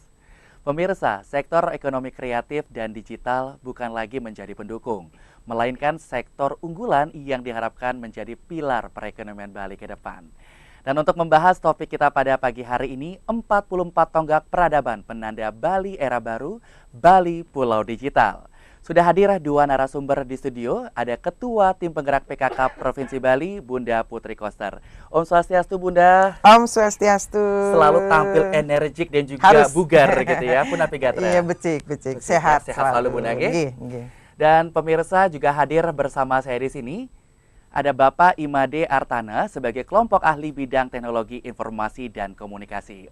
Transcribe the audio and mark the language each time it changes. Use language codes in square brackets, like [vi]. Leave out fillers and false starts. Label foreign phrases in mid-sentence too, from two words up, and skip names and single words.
[id] Pemirsa, sektor ekonomi kreatif dan digital bukan lagi menjadi pendukung, melainkan sektor unggulan yang diharapkan menjadi pilar perekonomian Bali ke depan. Dan untuk membahas topik kita pada pagi hari ini, 44 tonggak peradaban penanda Bali era baru, Bali Pulau Digital. Sudah hadir 2 narasumber di studio, ada Ketua Tim Penggerak PKK Provinsi Bali, Bunda Putri Koster. [ban] Om Swastiastu Bunda. Om Swastiastu. [id] Selalu tampil energik dan juga Harus. bugar gitu ya, Puna Pigatra. Iya, becik. Sehat, sehat selalu Bunda. Nggih. Dan pemirsa juga hadir bersama saya di sini. Ada Bapak Imade Artana sebagai kelompok ahli bidang teknologi informasi dan komunikasi.